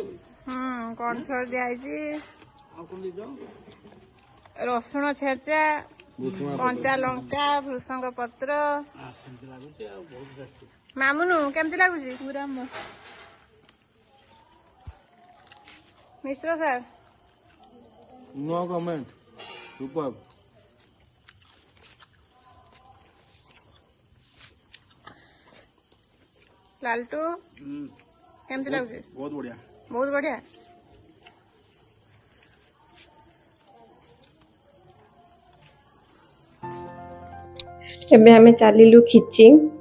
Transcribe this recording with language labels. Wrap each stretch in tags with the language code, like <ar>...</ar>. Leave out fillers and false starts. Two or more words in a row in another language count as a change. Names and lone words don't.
<or>କର୍ଣ୍ଣଫ୍ଲୋର ଦିଆହେଇଛି, ଆଉ କ'ଣ ଦେଇଛ? ରସୁଣ ଛେଚା, କଞ୍ଚା ଲଙ୍କା, ଭୃଷଙ୍ଗ ପତ୍ର। ସେମିତି ଲାଗୁଛି ଆଉ ବହୁତ ଟେଷ୍ଟି। ମାମୁନୁ କେମିତି ଲାଗୁଛି? ପୁରା ମସ୍ତ। ମିଶ୍ର ସାର୍</or> <en>no comment super</en> <or>ଲାଲଟୁ କେମିତି ଲାଗୁଛି?</or> <hi>बहुत बढ़िया</hi> <or>ବହୁତ ବଢିଆ। ଏବେ ଆମେ ଚାଲିଲୁ ଖିଚିଂ।</or>